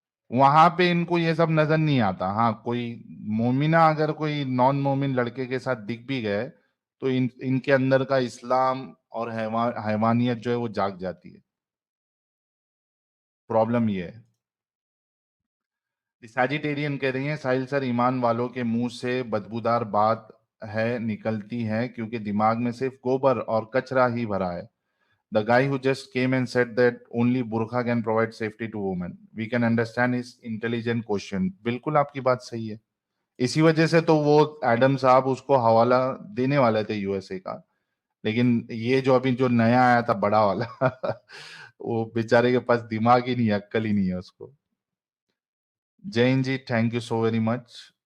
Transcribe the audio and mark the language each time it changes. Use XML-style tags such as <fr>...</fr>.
<hi>वहां पे इनको ये सब नजर नहीं आता। हाँ, कोई मोमिना अगर कोई नॉन मोमिन लड़के के साथ दिख भी गए तो इनके अंदर का इस्लाम और हैवानियत जो है वो जाग जाती है। प्रॉब्लम ये है। सैजिटेरियन कह रही हैं साहिल सर, ईमान वालों के मुंह से बदबूदार बात है निकलती है क्योंकि दिमाग में सिर्फ गोबर और कचरा ही भरा है।</hi> <en>The guy who just came and said that only burqa can provide safety to women. We can understand his intelligent question.</en> <hi>बिल्कुल आपकी बात सही है। इसी वजह से तो वो एडम साहब उसको हवाला देने वाले थे यूएसए का, लेकिन ये जो अभी जो नया आया था बड़ा वाला वो बेचारे के पास दिमाग ही नहीं है, अक्ल ही नहीं है उसको।</hi> <en>Jain ji thank you so very much.</en>